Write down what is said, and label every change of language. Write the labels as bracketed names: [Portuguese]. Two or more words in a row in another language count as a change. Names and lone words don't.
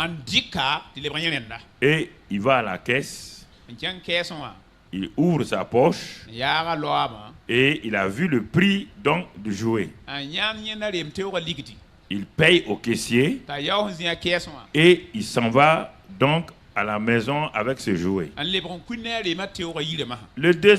[French] Et il va à la caisse. Il ouvre sa poche et il a vu le prix donc du jouet. Il paye au caissier et il s'en va donc à la maison avec ce jouet. [Mossi] an lebg n kũn ne a reemã teoogã yirmã [French] Le deuxième